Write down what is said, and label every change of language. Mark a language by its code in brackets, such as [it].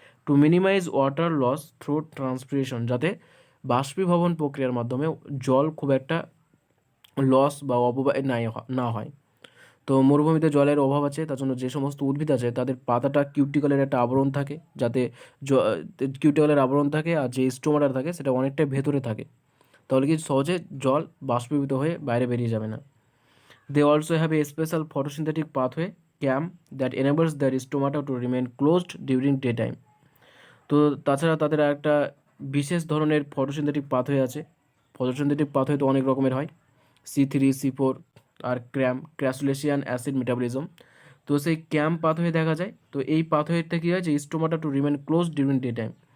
[en] to minimize water loss through transpiration, [bn] যাতে বাষ্পীভবন প্রক্রিয়ার মাধ্যমে জল খুব একটা লস বা অপব্যয় না হয়। তো মরুভূমিতে জলের অভাব আছে, তার জন্য যে সমস্ত উদ্ভিদ আছে তাদের পাতাটা কিউটিকলের একটা আবরণ থাকে, যাতে কিউটিকলের আবরণ থাকে, আর যে স্টোমাটার থাকে সেটা অনেকটাই ভেতরে থাকে, তাহলে কি সহজে জল বাষ্পীভূত হয়ে বাইরে বেরিয়ে যাবে না। [en] They also have a special photosynthetic pathway, CAM, that enables their stomata to remain closed during daytime. [bn] তো তাছাড়া তাদের একটা বিশেষ ধরনের ফটোসিনথেটিক পাথওয়ে আছে। ফটোসিনথেটিক পাথওয়ে তো অনেক রকমের হয়, C3 C4 আর ক্র্যাসুলেশিয়ান অ্যাসিড মেটাবলিজম। তো সেই ক্যাম পাথওয়ে দেখা যায়। তো এই পাথওয়েটা কী হয় যে stomata [en] To remain close during day time.